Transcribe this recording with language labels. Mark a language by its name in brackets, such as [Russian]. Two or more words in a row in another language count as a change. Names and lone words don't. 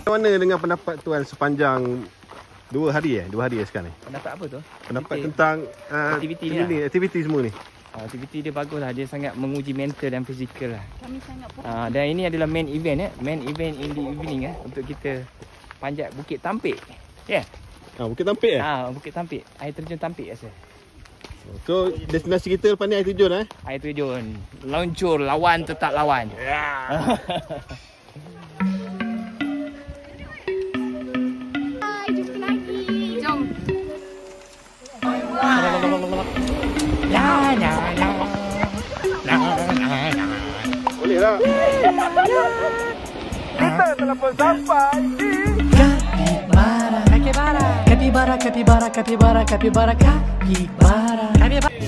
[Malay] mana dengan pendapat tuan sepanjang 2 hari sekarang ni? Pendapat apa tu? Pendapat tentang aktiviti ni ni, aktiviti semua ni. Aktiviti dia bagus lah. Dia sangat menguji mental dan fizikal lah. Kami sangat Dan ini adalah [English] main event main event in the evening [Malay] untuk kita panjat Bukit Tampik. Ya. Bukit Tampik Bukit Tampik. Air terjun Tampik rasa. So destinasi kita lepas ni air terjun Air terjun. Luncur, lawan tetap lawan. jumpa lagi. Jom. Boleh lah. Kita telah pun sampai di Capybara, capybara, capybara, capybara, capybara, capybara.